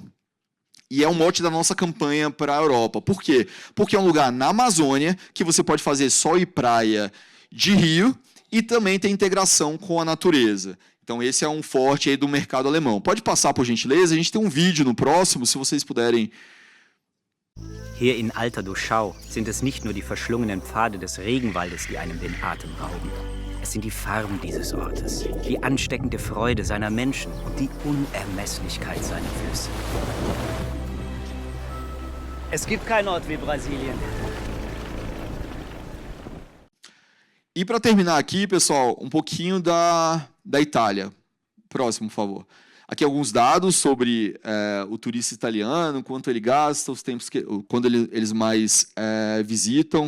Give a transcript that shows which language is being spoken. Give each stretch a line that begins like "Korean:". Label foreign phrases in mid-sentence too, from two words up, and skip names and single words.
Portuguese: E é um mote da nossa campanha para a Europa. Por quê? Porque é um lugar na Amazônia que você pode fazer sol e praia de rio, e também tem integração com a natureza. Então esse é um forte aí do mercado alemão. Pode passar, por gentileza? A gente tem um vídeo no próximo, se vocês puderem.
German: Hier in Alter do Chão sind es nicht nur die verschlungenen Pfade des Regenwaldes, die einem den Atem rauben. Es sind die Farben dieses Ortes, die ansteckende Freude seiner Menschen und die Unermesslichkeit seiner Flüsse. Es gibt keinen Ort wie Brasilien.
Portuguese: E para terminar aqui, pessoal, um pouquinho da Itália. Próximo, por favor. Aqui alguns dados sobre o turista italiano, quanto ele gasta, os tempos quando eles mais visitam.